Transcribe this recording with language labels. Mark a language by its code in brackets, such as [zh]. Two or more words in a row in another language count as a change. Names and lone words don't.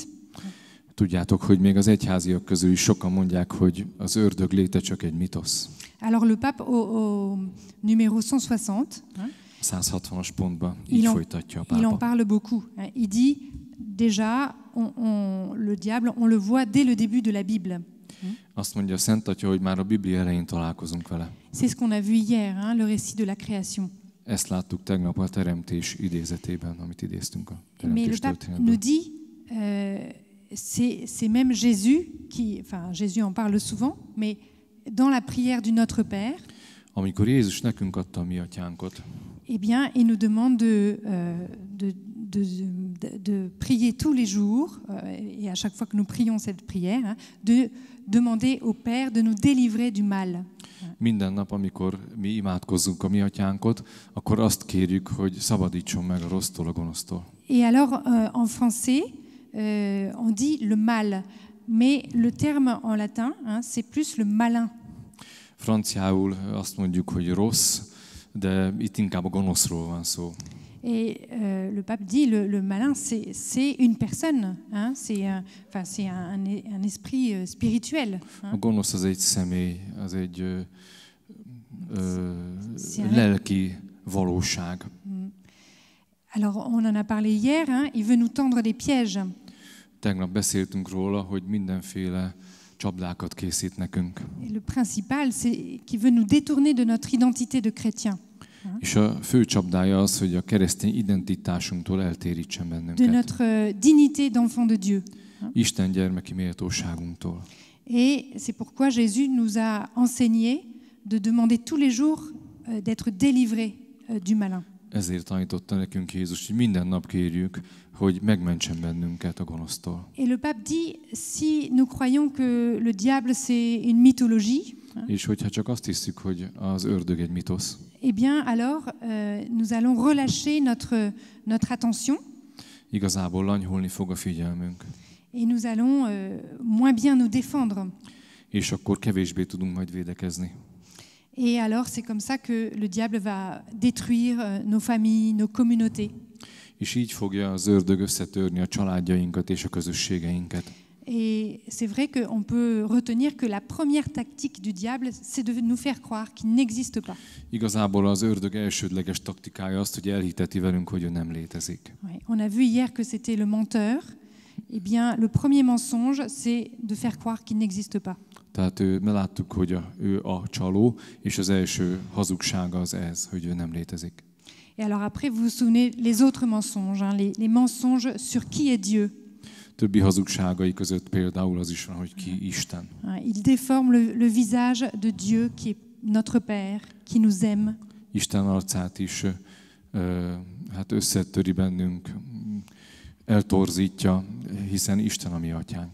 [hu] Tudjátok, hogy még az egyháziak közül is sokan mondják, hogy az ördög léte csak egy mitosz. [fr] Alors le pape au numéro 160, [hu] 160-as pontban így folytatja a pápa. [fr] Il en parle beaucoup. Il dit déjà le diable, on le voit dès le début de la Bible. [hu] Azt mondja a Szent Atya, hogy már a Biblia elején találkozunk vele. [fr] C'est ce qu'on a vu hier, le récit de la création. [hu] Ezt láttuk tegnap a teremtés idézetében, amit idéztünk a teremtés történetből. [fr] Mais le pape nous dit, c'est même Jésus qui, enfin Jésus en parle souvent, mais dans la prière du Notre Père, [hu] amikor Jézus nekünk adta a mi atyánkot, [fr] eh bien, il nous demande de prier tous les jours, et à chaque fois que nous prions cette prière, de demander au Père de nous délivrer du mal. [hu] Minden nap, amikor mi imádkozzunk a mi atyánkot, akkor azt kérjük, hogy szabadítson meg a rossztól, a gonosztól. [fr] Et alors, en français, on dit le mal, mais le terme en latin, c'est plus le malin. [hu] Franciául azt mondjuk, hogy rossz, de itt inkább a gonoszról van szó. [fr] Et le pape dit le malin, c'est une personne, c'est un esprit spirituel. [hu] A gonosz az egy személy, az egy lelki valóság. [fr] Alors on en a parlé hier, il veut nous tendre des pièges. [hu] Tegnap beszéltünk róla, hogy mindenféle csapdákat készít nekünk. [fr] Et le principal, c'est qu'il veut nous détourner de notre identité de chrétien. [hu] És a fő csapdája az, hogy a keresztény identitásunktól eltérítsen bennünket. [fr] De notre dignité d'enfant de Dieu. [hu] Isten gyermeki méltóságunktól. [fr] Et c'est pourquoi Jésus nous a enseigné de demander tous les jours d'être délivrés du malin. [hu] Ezért tanította nekünk Jézus, hogy minden nap kérjük, hogy megmentsen bennünket a gonosztól. [fr] Et le pape dit, si nous croyons que le diable c'est une mythologie, [hu] és hogyha csak azt hiszük, hogy az ördög egy mitosz, [fr] eh bien alors nous allons relâcher notre attention. [hu] Igazából lanyhulni fog a figyelmünk. [fr] Et nous allons moins bien nous défendre. [hu] És akkor kevésbé tudunk majd védekezni. [fr] Et alors c'est comme ça que le diable va détruire nos familles, nos communautés. [hu] És így fogja az ördög összetörni a családjainkat és a közösségeinket. [fr] Et c'est vrai qu'on peut retenir que la première tactique du diable, c'est de nous faire croire qu'il n'existe pas. [hu] Igazából az ördög elsődleges taktikája azt, hogy elhiteti velünk, hogy ő nem létezik. [fr] Ouais, on a vu hier que c'était le menteur. Eh bien, le premier mensonge, c'est de faire croire qu'il n'existe pas. [hu] Tehát mi láttuk, hogy ő a csaló, és az első hazugsága az ez, hogy ő nem létezik. [fr] Et alors après, vous vous souvenez les autres mensonges, les mensonges sur qui est Dieu. [hu] többi hazugságai között például az is van, hogy ki Isten. [fr] Il déforme le visage de Dieu qui est notre Père, qui nous aime. [hu] Isten arcát is hát összetöri bennünk, eltorzítja, hiszen Isten a mi atyánk.